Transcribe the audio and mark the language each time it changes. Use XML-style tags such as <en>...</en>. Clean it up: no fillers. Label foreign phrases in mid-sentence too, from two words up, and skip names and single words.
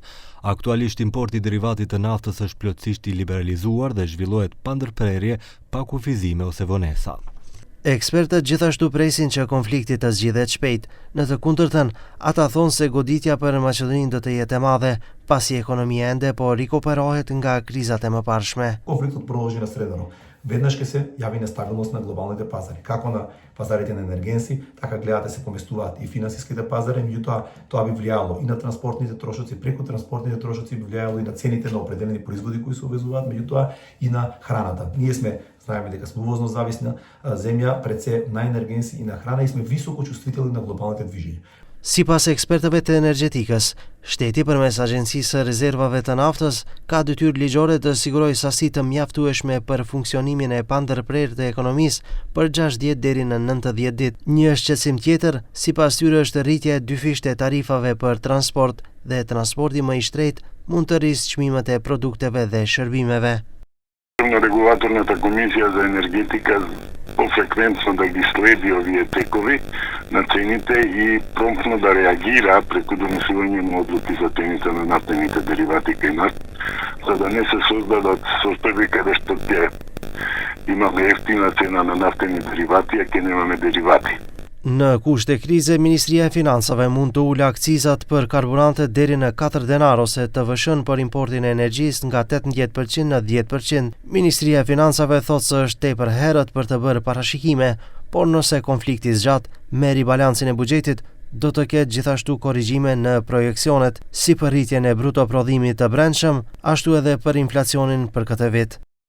<sq>Aktualisht importi i derivatit të naftës është plotësisht i liberalizuar dhe zhvillohet pa ndërprerje, pa kufizime ose vonesa. Ekspertët gjithashtu presin që konflikti të zgjidhet shpejt. Në të kundërtën, ata thonë se goditja për Maqedoninë do të jetë e madhe, pasi ekonomia ende po rikuperohet nga krizat e mëparshme.</sq> <mk>Конфликтот продолжи на средано. Веднаш ќе се јави нестабилност на глобалните пазари, како на пазарите на енергенси, така гледате се поместуваат и финансиските пазари, меѓутоа тоа би влијало и на транспортните трошоци, преку транспортните трошоци би влијало и на цените на определени производи кои се увезуваат, меѓутоа и на храната. Ние сме, знаеме дека сме увозно зависна земја, пред се на енергенси и на храна и сме високо чувствителни на глобалните движења.</mk> <sq>Sipas ekspertëve të energjetikës, shteti përmes Agjencisë së Rezervave të Naftës ka detyrë ligjore të sigurojë sasi të mjaftueshme për funksionimin e pandërprerë të ekonomisë për 60 deri në 90 ditë. Një shqetësim tjetër, sipas tyre, është rritja e dyfisht e tarifave për transport dhe transporti më i shtrejtë mund të rrisë çmimet e produkteve dhe shërbimeve.</sq> <mk>Регулаторната комисија за енергетика пофреквентно да ги следи овие текови на цените и промптно да реагира преку донесување на одлуки за цените на нафтените деривати кај нас, за да не се создадат состојби каде што ќе имаме ефтина цена на нафтени деривати, а ќе немаме деривати.</mk> <sq>Në kushte krize, Ministria e Financave mund të ulë akcizat për karburante deri në 4 denar ose të vëshën për importin e energjisë nga 18% në 10%. Ministria e Financave thotë se është tepër herët për të bërë parashikime, por nëse konflikti zgjat me ribalancin e buxhetit, do të ketë gjithashtu korrigjime në projekcionet, si për rritjen e bruto prodhimit të brendshëm, ashtu edhe për inflacionin për këtë vit.</sq>